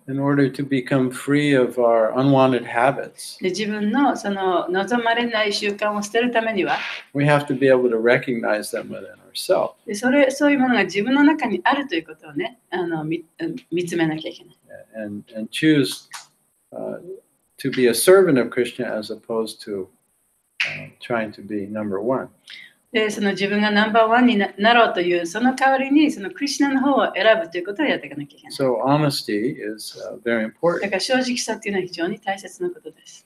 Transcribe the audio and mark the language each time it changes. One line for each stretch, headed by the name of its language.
English: in order to become free of our unwanted habits,
Japanese: で自分の望まれない習慣を捨てるためには、
English: we have to be able to recognize them within ourselves
Japanese: でそういうものが自分の中にあるということをね、見つめなきゃいけない。
English: and choose to be a servant of Krishna as opposed to trying to be number one.
Japanese: で、自分がナンバーワンになろうという、その代わりにクリシュナの方を選ぶということをやっていかなきゃいけない。
English: So honesty is very
Japanese: だ
English: important.
Japanese: から正直さっていうのは非常に大切なことです。